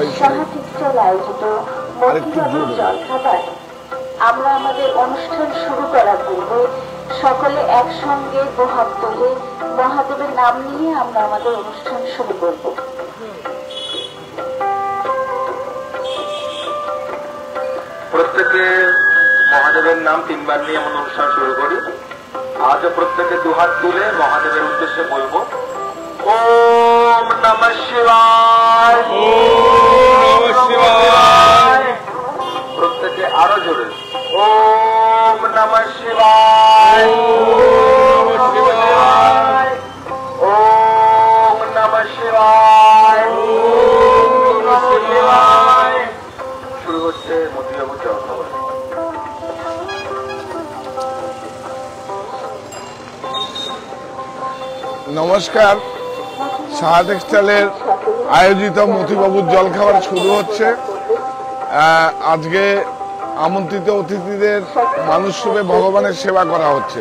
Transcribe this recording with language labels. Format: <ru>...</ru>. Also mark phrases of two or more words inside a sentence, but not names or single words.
<bn>শাখা টেক্সটাইল আয়োজিত মতিবাবুর জলখাবার আমরা আমাদের অনুষ্ঠান শুরু করার পূর্বে সকলে একসঙ্গে দুহাত তুলে মহাদেবের নাম নিয়ে আমরা আমাদের অনুষ্ঠান শুরু করব। প্রত্যেকে মহাদেবের নাম 3 বার নিয়ে আমরা অনুষ্ঠান শুরু করি। আজও প্রত্যেকে দুহাত তুলে মহাদেবের উদ্দেশ্যে বলবো,</bn> <sa>ওম নমঃ শিবায়, ওম নমঃ শিবায়।</sa> <bn>প্রত্যেকে আরো জোরে,</bn> <sa>ওম নমঃ শিবায়, ওম নমঃ শিবায়, ওম নমঃ শিবায়, ওম নমঃ শিবায়।</sa> <bn>শুরু হচ্ছে মতিবাবুর জলখাবার। নমস্কার। শাখা টেক্সটাইলের আয়োজিত মতিবাবুর জলখাবার শুরু হচ্ছে। আজকে আমন্ত্রিত অতিথিদের মানুষ রূপে ভগবানের সেবা করা হচ্ছে।</bn>